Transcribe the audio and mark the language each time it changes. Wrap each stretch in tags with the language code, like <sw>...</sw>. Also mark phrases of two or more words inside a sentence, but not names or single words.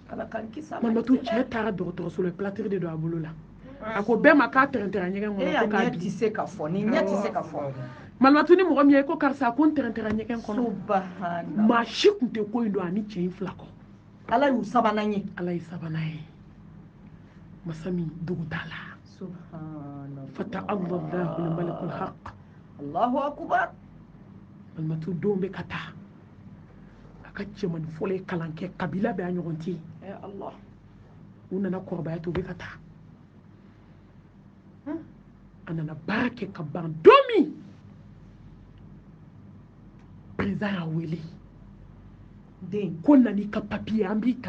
<bm>malimatu cɛ taara dɔgɔtɔrɔso la platiri de don a bolo la a ko bɛɛ ma k'a tɛrɛntɛrɛ ɲɛgɛn kɔnɔ ko k'a ɲɛ tɛ se ka fɔ ni ɲɛ tɛ se ka fɔ malimatu ni mɔgɔ min ye ko karisa ko n tɛrɛntɛrɛ ɲɛgɛn kɔnɔ subhanallah maa si tun tɛ ko in don ani cɛ in fila kɔ ala y'u sabanan ye ala ye sabanan ye masa min dogo t'a la subhanallah</bm> <ar>فتعالى الله الملك الحق الله أكبر</ar> <bm>malimatu denw bɛ ka taa a ka cɛmani fɔlɔ ye kalan kɛ kabila bɛ a ɲɔgɔn tɛ yen Allah u nana kɔrɔbaya to u bɛ ka taa a nana baara kɛ ka ban don min président y'a wele ko nani ka papier an b'i ta</bm>